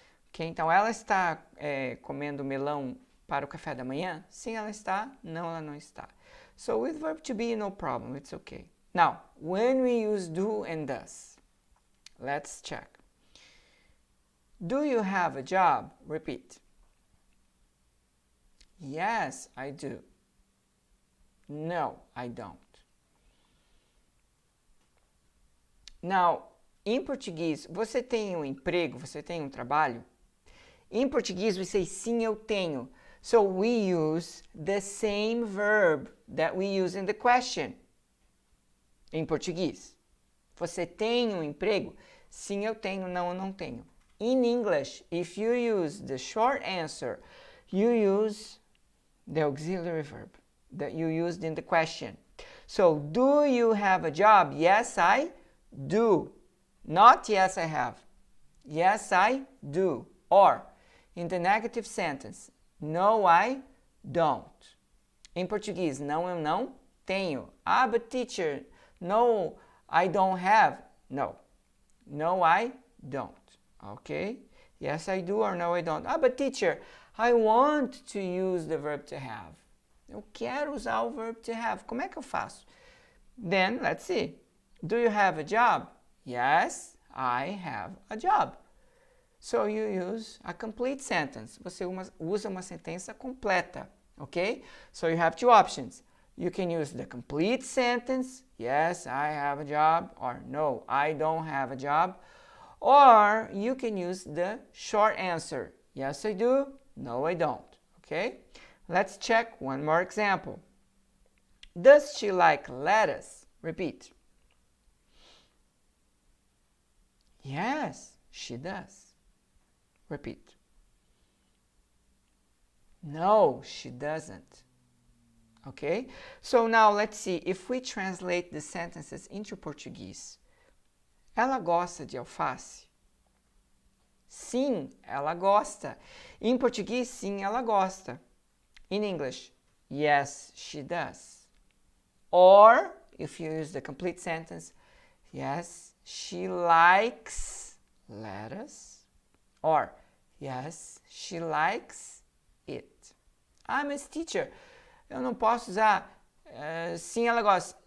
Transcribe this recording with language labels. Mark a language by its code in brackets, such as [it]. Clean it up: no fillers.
[pt] Ok, então ela está comendo melão para o café da manhã? Sim, ela está. Não, ela não está. [en] So with verb to be, no problem, it's okay. Now, when we use do and does, let's check. Do you have a job? Repeat. Yes, I do. No, I don't. [pt] Now, em português, você tem um emprego? Você tem um trabalho? Em português, [en] we say [pt] sim, eu tenho. [en] So we use the same verb that we use in the question. [pt] Em português. Você tem um emprego? Sim, eu tenho. Não, eu não tenho. [en] In English, if you use the short answer, you use the auxiliary verb that you used in the question. So, do you have a job? Yes, I do. Not yes, I have. Yes, I do. Or, in the negative sentence, no, I don't. [pt] Em português, não, eu não tenho. [en] Ah, but teacher, no, I don't have. No. No, I don't. Okay? Yes, I do or no, I don't. Ah, but teacher, I want to use the verb to have. [pt] Eu quero usar o [en] verb to have. [pt] Como é que eu faço? [en] Then, let's see. Do you have a job? Yes, I have a job. So you use a complete sentence. [pt] Você usa uma sentença completa, ok? [en] So you have two options. You can use the complete sentence, yes, I have a job, or no, I don't have a job. Or you can use the short answer, yes, I do, no, I don't, okay? Let's check one more example. Does she like lettuce? Repeat. Yes, she does. Repeat. No, she doesn't. Okay? So now let's see if we translate the sentences into Portuguese. [pt] Ela gosta de alface? Sim, ela gosta. Em português, sim, ela gosta. [en] In English, yes, she does. Or, if you use the complete sentence, yes, she likes lettuce. Or, yes, she likes it. [pt] Ah, mas teacher, eu não posso usar sim, ela gosta.